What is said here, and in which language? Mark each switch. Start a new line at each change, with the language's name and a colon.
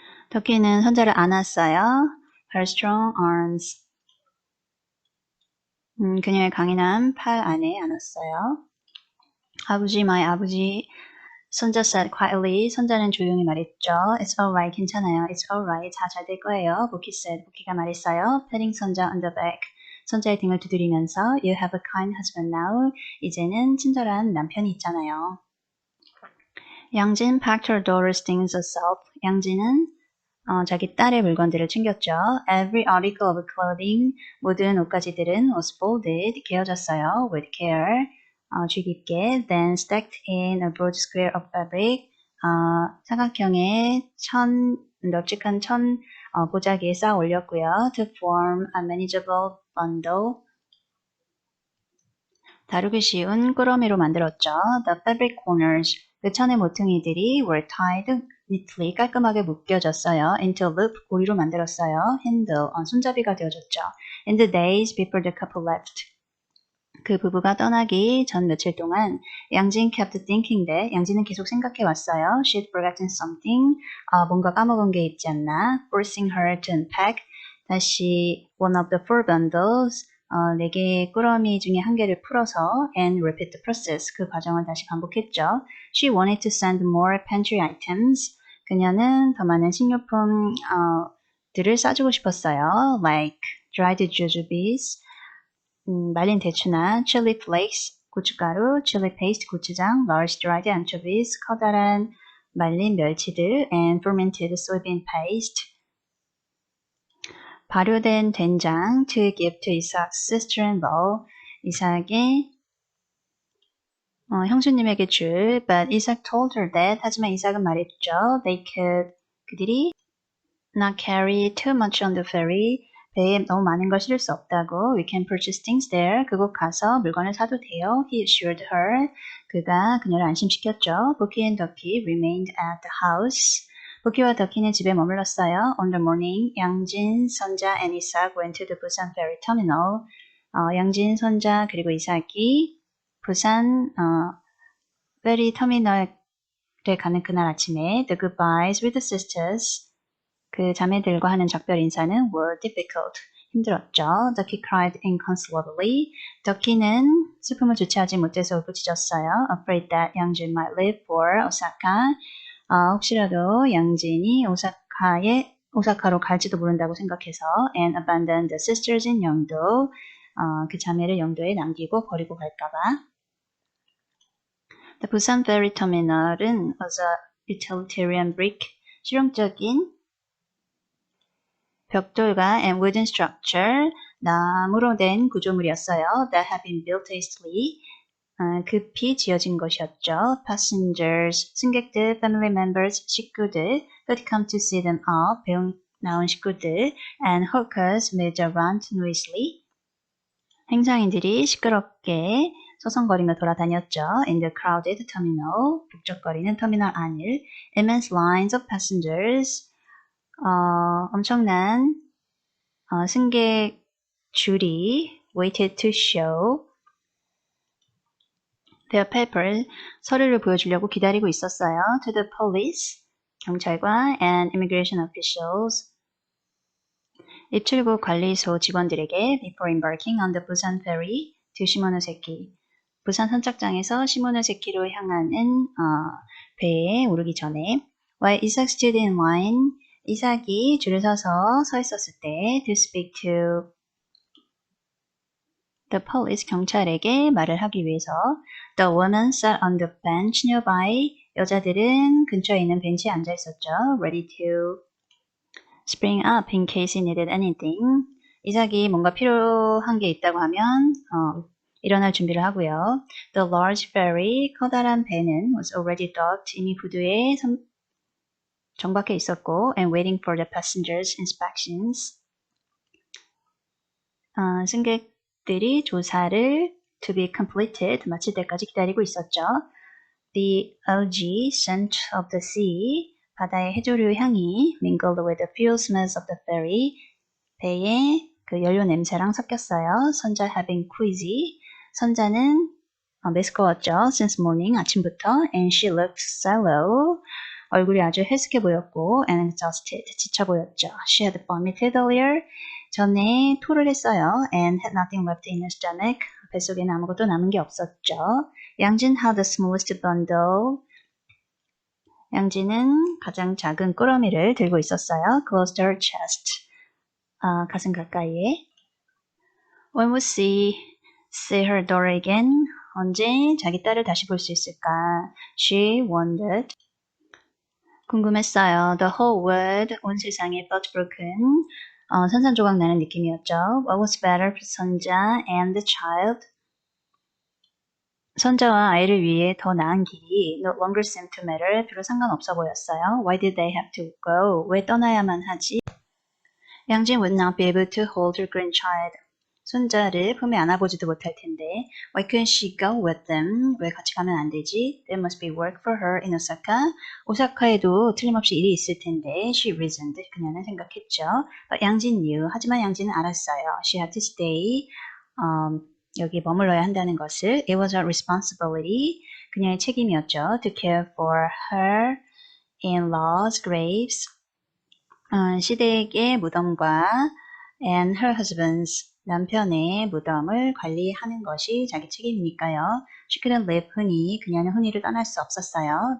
Korean: 덕키는 선자를 안았어요.
English: Her strong arms.
Korean: 그녀의 강인한 팔 안에 안았어요. 아버지,
English: my
Korean: 아버지.
English: 선자 said quietly.
Korean: 선자는 조용히 말했죠.
English: It's alright,
Korean: 괜찮아요.
English: It's alright,
Korean: 다 잘 될 거예요. 부키
English: said.
Korean: 부키가 말했어요.
English: patting 선자 on the back.
Korean: 선자의 등을 두드리면서
English: You have a kind husband now.
Korean: 이제는 친절한 남편이 있잖아요.
English: 양진 packed her daughter's things herself.
Korean: 양진은 자기 딸의 물건들을 챙겼죠.
English: Every article of clothing,
Korean: 모든 옷가지들은
English: was folded,
Korean: 개어졌어요.
English: With care,
Korean: 주의 깊게.
English: Then stacked in a broad square of fabric,
Korean: 사각형의 널찍한 천 보자기에 쌓아 올렸고요.
English: To form a manageable bundle.
Korean: 다루기 쉬운 꾸러미로 만들었죠.
English: The fabric corners.
Korean: 그 천의 모퉁이들이
English: were tied neatly
Korean: 깔끔하게 묶여졌어요.
English: Into a loop
Korean: 고리로 만들었어요.
English: Handle
Korean: 손잡이가 되어줬죠.
English: In the days before the couple left.
Korean: 그 부부가 떠나기 전 며칠 동안 양진
English: kept thinking that
Korean: 양진은 계속 생각해 왔어요.
English: She'd forgotten something.
Korean: 뭔가 까먹은 게 있지 않나.
English: Forcing her to unpack.
Korean: 다시
English: one of the four bundles.
Korean: 네 개의 꾸러미 중에 한 개를 풀어서
English: and repeat the process.
Korean: 그 과정을 다시 반복했죠.
English: She wanted to send more pantry items.
Korean: 그녀는 더 많은 식료품 들을 싸주고 싶었어요.
English: Like dried jujubes.
Korean: 말린 대추나
English: chili flakes,
Korean: 고춧가루,
English: chili paste,
Korean: 고추장,
English: large dried anchovies,
Korean: 커다란 말린 멸치들,
English: and fermented soybean paste,
Korean: 발효된 된장,
English: to give to Isaac's sister-in-law,
Korean: 이삭의 형수님에게 줄,
English: but Isaac told her that,
Korean: 하지만 이삭은 말했죠. 그들이
English: not carry too much on the ferry,
Korean: 배에 너무 많은 걸 실을 수 없다고.
English: We can purchase things there.
Korean: 그곳 가서 물건을 사도 돼요.
English: He assured her.
Korean: 그가 그녀를 안심시켰죠.
English: Bookie and Ducky remained at the house.
Korean: 부키와 더키는 집에 머물렀어요.
English: On the morning, 양진, 선자 and 이삭 went to the Busan ferry terminal.
Korean: 양진, 선자 그리고 이삭이 부산 페리 터미널에 가는 그날 아침에
English: the goodbyes with the sisters.
Korean: 그 자매들과 하는 작별 인사는
English: were difficult.
Korean: 힘들었죠.
English: Ducky cried inconsolably.
Korean: Ducky는 슬픔을 주체하지 못해서 울부짖었어요.
English: Afraid that 양진 might leave for Osaka.
Korean: 혹시라도 양진이 오사카로 갈지도 모른다고 생각해서
English: and abandon the sisters in
Korean: 영도. 그 자매를 영도에 남기고 버리고 갈까봐.
English: The Busan Ferry Terminal은 was a utilitarian brick.
Korean: 실용적인 벽돌과
English: and wooden structure,
Korean: 나무로 된 구조물이었어요.
English: That had been built hastily.
Korean: 급히 지어진 것이었죠.
English: Passengers,
Korean: 승객들,
English: family members,
Korean: 식구들,
English: who'd come to see them off,
Korean: 배웅 나온 식구들,
English: and hawkers moved around noisily.
Korean: 행상인들이 시끄럽게 서성거리며 돌아다녔죠.
English: In the crowded terminal,
Korean: 북적거리는 터미널 안을,
English: immense lines of passengers,
Korean: 엄청난 승객 줄이
English: waited to show their paper,
Korean: 서류를 보여주려고 기다리고 있었어요.
English: To the police,
Korean: 경찰관
English: and immigration officials,
Korean: 입출국 관리소 직원들에게
English: before embarking on the Busan ferry to 시모노세키,
Korean: 부산 선착장에서 시모노세키로 향하는 배에 오르기 전에
English: while Isaac stood in line,
Korean: 이삭이 줄을 서서 서 있었을 때
English: to speak to the police,
Korean: 경찰에게 말을 하기 위해서
English: the woman sat on the bench nearby,
Korean: 여자들은 근처에 있는 벤치에 앉아 있었죠.
English: ready to spring up in case he needed anything.
Korean: 이삭이 뭔가 필요한 게 있다고 하면 일어날 준비를 하고요.
English: The large ferry,
Korean: 커다란 배는
English: was already docked,
Korean: 이미 부두에 정박해 있었고
English: and waiting for the passengers' inspections.
Korean: 승객들이 조사를
English: to be completed,
Korean: 마칠 때까지 기다리고 있었죠.
English: The algae scent of the sea,
Korean: 바다의 해조류 향이
English: mingled with the fuel smells of the ferry,
Korean: 배의 그 연료 냄새랑 섞였어요. 선자
English: having queasy,
Korean: 선자는 메스꺼웠죠.
English: Since morning,
Korean: 아침부터,
English: and she looked sallow,
Korean: 얼굴이 아주 해숙해 보였고
English: and exhausted,
Korean: 지쳐 보였죠.
English: She had vomited earlier,
Korean: 전에 토를 했어요.
English: and had nothing left in her stomach,
Korean: 뱃속에는 아무것도 남은 게 없었죠. 양진
English: had the smallest bundle,
Korean: 양진은 가장 작은 꾸러미를 들고 있었어요.
English: Close to her chest,
Korean: 가슴 가까이에.
English: When would she see her daughter again?
Korean: 언제 자기 딸을 다시 볼 수 있을까?
English: She wondered.
Korean: 궁금했어요.
English: The whole world,
Korean: 온 세상이
English: felt broken.
Korean: 산산조각 나는 느낌이었죠.
English: What was better for 선자 and the child?
Korean: 선자와 아이를 위해 더 나은 길이
English: no longer seemed to matter.
Korean: 별로 상관없어 보였어요.
English: Why did they have to go?
Korean: 왜 떠나야만 하지?
English: 양진 would not be able to hold her grandchild.
Korean: 손자를 품에 안아보지도 못할 텐데.
English: Why couldn't she go with them?
Korean: 왜 같이 가면 안 되지?
English: There must be work for her in Osaka.
Korean: 오사카에도 틀림없이 일이 있을 텐데.
English: She reasoned.
Korean: 그녀는 생각했죠.
English: But 양진 knew.
Korean: 하지만 양진은 알았어요.
English: She had to stay.
Korean: 여기 머물러야 한다는 것을.
English: It was her responsibility.
Korean: 그녀의 책임이었죠.
English: To care for her in-laws' graves.
Korean: 시댁의 무덤과
English: and her husband's
Korean: 남편의 무덤을 관리하는 것이 자기 책임이니까요.
English: She couldn't leave
Korean: 흔히 그녀는 흔히를 떠날 수 없었어요.